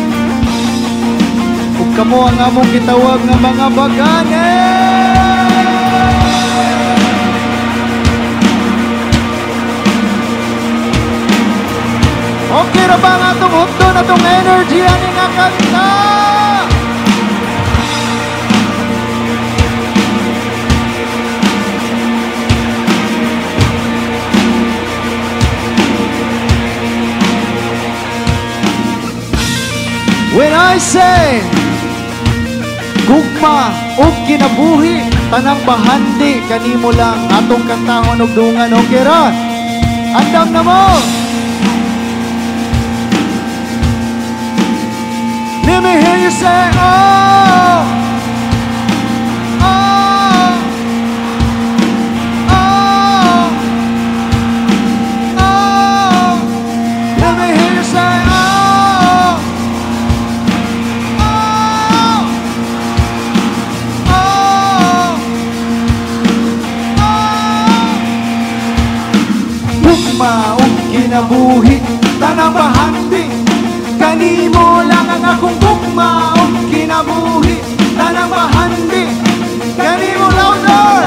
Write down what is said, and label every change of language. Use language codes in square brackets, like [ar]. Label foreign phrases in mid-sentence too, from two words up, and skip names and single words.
[ceb] Ug kamo ang among gitawag nga mga bagane. Okay ra ba nga itong hukdo na itong energy ani nga kanta? [en] When I say [ceb] gugma ug kinabuhi tanang bahandi kanimo lang atong kantahon og dungan. Okay ra? Andam na mo. [en] Let me hear you say oh, oh, oh, oh. Let me hear you say oh, oh, oh, oh. [ceb] Gugma ug kinabuhi tanang bahandi kanimo lang ang akong gugma ug kinabuhi tanang bahandi kanimo louder.